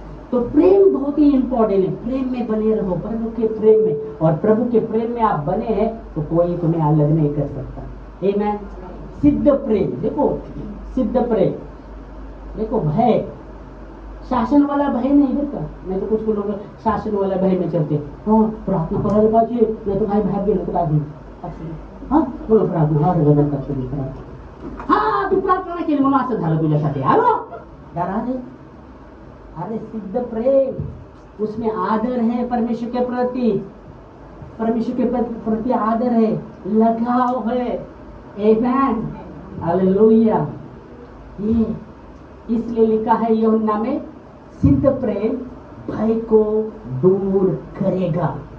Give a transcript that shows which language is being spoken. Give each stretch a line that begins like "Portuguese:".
Hindi: तो प्रेम बहुत ही इंपॉर्टेंट है। प्रेम में बने रहो, प्रभु के प्रेम में, और प्रभु के प्रेम में आप बने हैं तो कोई तुम्हें अलग नहीं कर सकता। आमीन। सिद्ध प्रेम, देखो सिद्ध प्रेम, देखो भय, शासन वाला भय नहीं देखा। नहीं तो कुछ लोग शासन वाला भय में चलते,
Marathi: हाँ प्रार्थना करायला पाहिजे नहीं तो भाई भाग गेलं तर काय होईल, हाँ बोलो प्रार्थना, हाँ तू प्रार्थना केली म्हणून असं झालं तुझ्यासाठी।
Hindi: अरे सिद्ध प्रेम, उसमें आदर है परमेश्वर के प्रति, परमेश्वर के प्रति आदर है, लगाव है। आमीन। हालेलुया। ये इसलिए लिखा है यूहन्ना में, सिद्ध प्रेम भय को दूर करेगा।